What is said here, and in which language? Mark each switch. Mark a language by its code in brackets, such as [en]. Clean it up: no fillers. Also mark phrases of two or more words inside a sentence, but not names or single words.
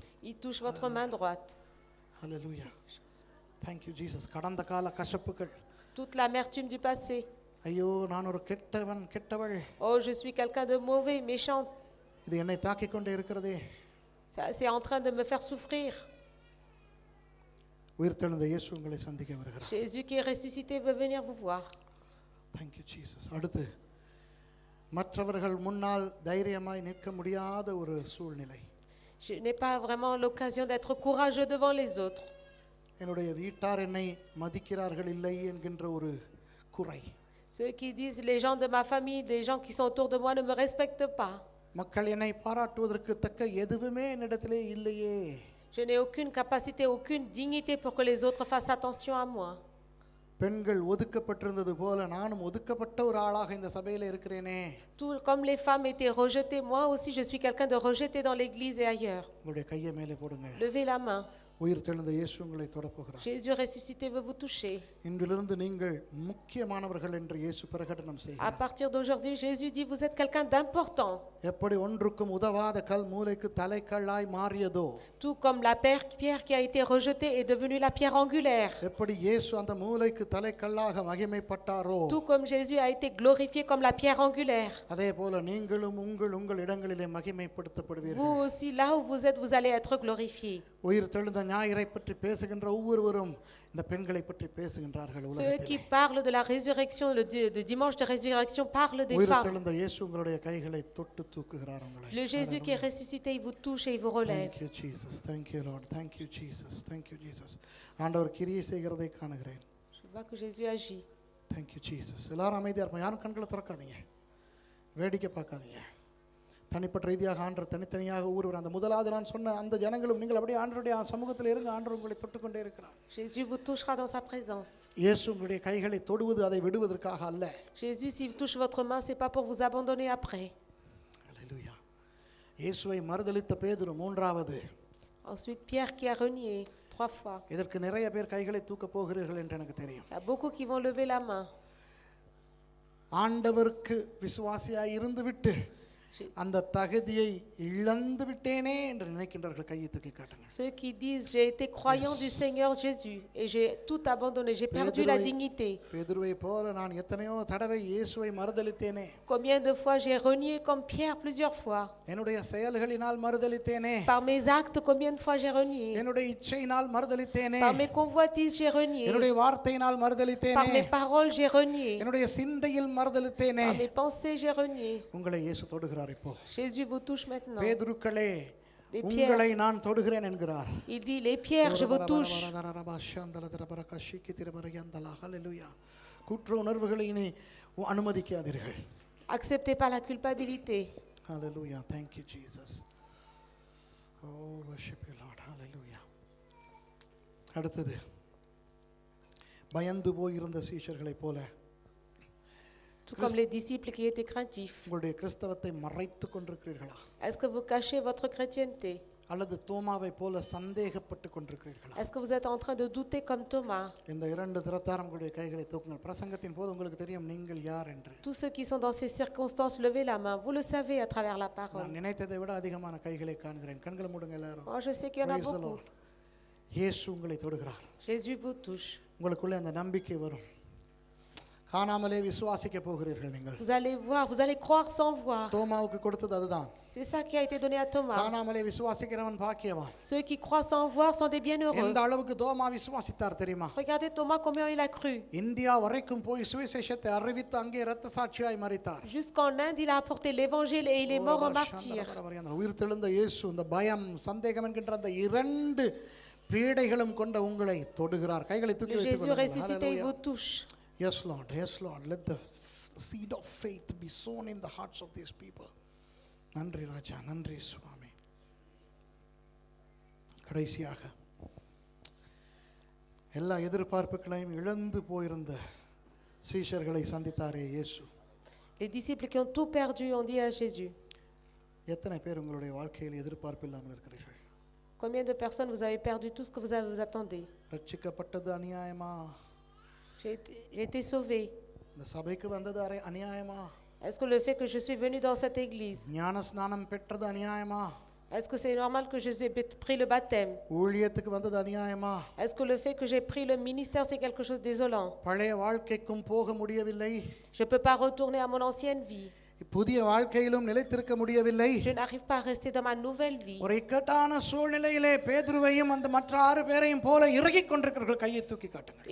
[fr] Il touche votre main droite. [ta] ஹalleluya. [en] Thank you Jesus. [ta] கடந்த கால கசப்புகள், [fr] Toute l'amertume du passé. [ta] ஐயோ நான் ஒரு கெட்டவள், [fr] Oh, je suis quelqu'un de mauvais, méchant. [ta] இது என்னை தாக்கிக் கொண்டே இருக்கிறதே. [fr] C'est en train de me faire souffrir. [ta] உயிர்த்தெழுந்த இயேசு உங்களை சந்திக்க வருகிறார். [fr] Jésus qui est ressuscité veut venir vous voir. [en] Thank you Jesus. [ta] அடுத்து மற்றவர்கள் முன்னால் தைரியமாய் நிற்க முடியாத ஒரு சூழ்நிலை. [fr] Je n'ai pas vraiment l'occasion d'être courageux devant les autres. [ta] என்னுடைய வீட்டார் என்னை மதிக்கிறார்கள் இல்லை என்கின்ற ஒரு குறை. [fr] Ceux qui disent les gens de ma famille, des gens qui sont autour de moi ne me respectent pas. [ta] மக்கள் என்னை பாராட்டுவதற்கு தக்க எதுவுமே என்னிடத்திலே இல்லையே. [fr] Je n'ai aucune capacité, aucune dignité pour que les autres fassent attention à moi. [ta] பெண்கள் ஒதுக்கப்பட்டிருந்தது போல நானும் ஒதுக்கப்பட்ட ஒரு ஆளாக இந்த சபையில இருக்கிறேனே. [fr] Tout comme les femmes étaient rejetées, moi aussi je suis quelqu'un de rejeté dans l'église et ailleurs. [ta] உங்களுடைய கையை மேலே போடுங்க. [fr] Levez la main. [ta] உயிர்த்தெழுந்த இயேசு உங்களை தொடப்போகிறார். [fr] Jésus ressuscité veut vous toucher. [ta] இன்றிலிருந்து நீங்கள் முக்கியமானவர்கள் என்று இயேசு பிரகடனம் [fr] À [ta] செய்கிறார். [fr] partir d'aujourd'hui, Jésus dit vous êtes quelqu'un d'important. [ta] எப்படி ஒன்றுக்கும் உதவாத கல் மூலைக்கு தலைக்கல்லாய் மாறியதோ, [fr] Tout comme la pierre qui a été rejetée est devenue la pierre angulaire. [ta] எப்படி இயேசு அந்த மூலைக்கு தலைக்கல்லாக மகிமைப்பட்டாரோ, [fr] Tout comme Jésus a été glorifié comme la pierre angulaire. [ta] அதே போல நீங்களும் உங்கள் இடங்களிலே மகிமைப்படுத்தப்படுவீர்கள். [fr] Vous aussi, là où vous êtes, vous allez être glorifiés. [ta] உயிர்த்தெழுந்த ஞாயிறை பற்றி பேசுகின்ற ஒவ்வொருவரும் இந்த பெண்களை பற்றி பேசுகின்றார்கள். [fr] Ceux qui parlent de la résurrection, de dimanche de résurrection, parlent des femmes. [ta] உயிர்த்தெழுந்த இயேசு உங்களுடைய கைகளை தொட்டு தூக்குகிறார் உங்களை. [fr] Le Jésus qui est ressuscité, il vous touche et il vous relève. [en] Thank you Jesus. Thank you Lord. Thank you Jesus. Thank you Jesus. [ta] ஆண்டவர் கிரியை செய்கிறதை காணுகிறேன். [fr] Je vois que Jésus agit. [en] Thank you Jesus. [ta] எல்லாரும் அமைதியா இருப்போம். யாரும் கண்களை திறக்காதீங்க. வேடிக்கை பார்க்காதீங்க. தனிப்பட்ட ரீதியாக ஆண்டவர் தனித்தனியாக ஒவ்வொருவர் அந்த முதலாவது நான் சொன்ன அந்த ஜனங்களும் நீங்கள் அப்படியே ஆண்டவருடைய சமூகத்தில் இருங்க. ஆண்டவர் உங்களை தொட்டுக்கொண்டே இருக்கிறார். [fr] Jésus vous touchera dans sa présence. [ta] இயேசு உங்களுடைய கைகளை தொடுவது அதை விடுவதற்காக அல்ல. [fr] Jésus, s'il touche votre main, c'est pas pour vous abandonner après. [ta] அல்லேலூயா. இயேசுவை மறுதலித்த பேதுரு மூன்றாவது. [fr] Ensuite, Pierre qui a renié 3 fois. [ta] இதற்கு நிறைய பேர் கைகளை தூக்க போகிறீர்கள் என்று எனக்கு தெரியும். [fr] Il y a beaucoup qui vont lever la main. [ta] ஆண்டவருக்கு விசுவாசியாய் இருந்துவிட்டு அந்த தகுதியை இழந்து விட்டேனே என்று நினைக்கின்றவர்கள் கையை தூக்கி காட்டுங்க. [fr] Ceux qui disent j'ai été croyant du Seigneur Jésus et j'ai tout abandonné, j'ai perdu la dignité. [ta] பேதுருவை போல நான் எத்தனையோ தடவை இயேசுவை மறுதலித்தேனே. [fr] Combien de fois j'ai renié comme Pierre plusieurs fois. [ta] என்னுடைய செயல்களினால் மறுதலித்தேனே. [fr] Par mes actes, combien de fois j'ai renié. [ta] என்னுடைய இச்சையினால் மறுதலித்தேனே. [fr] Par mes convoitises, j'ai renié. [ta] என்னுடைய வார்த்தையினால் [fr] Par [ta] மறுதலித்தேனே. [fr] mes paroles, j'ai renié. [ta] என்னுடைய சிந்தையில் மறுதலித்தேனே. [fr] Par mes pensées, j'ai renié. [ta] உங்களை இயேசு தொடுகிறார் இப்போ. [fr] Jésus vous touche maintenant. [ta] பேதுருக்களே [fr] Les [ta] உங்களை நான் தொடுகிறேன் என்கிறார். [fr] Il dit les pierres, je vous touche. [ta] ஹல்லேலூயா. குற்ற உணர்வுகளை இனி அனுமதிக்காதீர்கள். [fr] Acceptez pas la culpabilité. [en] Hallelujah. Thank you Jesus. Oh, worship you Lord. Hallelujah. [ta] அடுத்தது பயந்து போயிருந்த சீஷர்களைப் போல [fr] Tout comme les disciples qui étaient craintifs. [ta] உங்களுடைய கிறிஸ்தவத்தை மறைத்துக் கொண்டிருக்கிறீர்களா? [fr] Est-ce que vous cachez votre chrétienté? [ta] அல்லது தோமாவை போல சந்தேகப்பட்டு கொண்டிருக்கிறீர்களா? [fr] Est-ce que vous êtes en train de douter comme Thomas? [ta] இந்த இரண்டு திறத்தாரும் உங்களுடைய கைகளை தூக்குங்கள். பிரசங்கத்தின் போது உங்களுக்கு தெரியும் நீங்கள் யார் என்று. [fr] Tous ceux qui sont dans ces circonstances, levez la main. Vous le savez à travers la [ta] நான் [fr] parole. [ta] நினைத்ததை விட அதிகமான கைகளை காண்கிறேன். கண்களை மூடுங்க எல்லாரும். [fr] Moi, je sais qu'il y en a [en] Praise the [fr] beaucoup. [en] Lord. [ta] இயேசு உங்களை தொடுகிறார். [fr] Jésus vous touche. [ta] உங்களுக்குள்ளே அந்த நம்பிக்கை வரும். காணாமலே விசுவாசிக்க போகிறீர்கள் நீங்கள். [fr] Vous allez voir, vous allez croire sans voir. [ta] தோமாவுக்கு கொடுத்தது அதுதான். [fr] C'est ça qui a été donné à Thomas. [ta] காணாமலே விசுவாசிக்கிறவன் பாக்கியவான். [fr] Ceux qui croient sans voir sont des bienheureux. [ta] எந்த அளவுக்கு தோமா விசுவாசித்தார் தெரியுமா? [fr] Regardez Thomas combien il a cru. [ta] இந்தியா வரைக்கும் போய் சுவிசேஷத்தை அறிவித்து அங்கே இரத்த சாட்சியாய் மரித்தார். [fr] Jusqu'en Inde, il a apporté l'évangile et il est mort en martyr. [ta] உயிர்த்தெழுந்த இயேசு இந்த பயம் சந்தேகம் என்கின்ற அந்த இரண்டு பீடைகளும் கொண்ட உங்களை தொடுகிறார். கைகளை தூக்கி [fr] Le Jésus [ta] வைத்துக் [fr] ressuscité, il vous [ta] கொள்ளுங்கள். [fr] touche. [en] Yes Lord, yes Lord, let the seed of faith be sown in the hearts of these people. [ta] நன்றி ராஜா, நன்றி சுவாமி. கடைசியாக எல்லா எதிர்பார்ப்புகளையும் இழந்து போயிருந்த சீஷர்களை சந்தித்தாரே இயேசு. [fr] Les disciples qui ont tout perdu ont dit à Jésus. [ta] எத்தனை பேர் உங்களுடைய வாழ்க்கையில் எதிர்பார்ப்பு இல்லாமல் இருக்கிறீர்கள்? [fr] Combien de personnes vous avez perdu tout ce que vous attendez? [ta] ரட்சிக்கப்பட்டது அநியாயமா? [fr] J'ai été sauvé. [ta] இந்த சபைக்கு வந்தது அநியாயமா? [fr] Est-ce que le fait que je suis venu dans cette église, [ta] ஞான ஸ்நானம் பெற்றது அநியாயமா? [fr] est-ce que c'est normal que je ai pris le baptême? [ta] ஊழியத்துக்கு வந்தது அநியாயமா? [fr] Est-ce que le fait que j'ai pris le ministère, c'est quelque chose de désolant? [ta] பழைய வாழ்க்கைக்கும் போக முடியவில்லை. [fr] Je ne peux pas retourner à mon ancienne vie. [ta] புதிய வாழ்க்கையிலும் நிலைத்திருக்க முடியவில்லை. [fr] Je n'arrive pas à rester dans ma nouvelle vie. [ta] ஒரு இக்கட்டான சூழ்நிலையிலே பேதுருவையும் அந்த மற்ற 6 பேரையும் போல இறுகிக் கொண்டிருக்கிறவர்கள் கையை தூக்கி காட்டுங்கள்.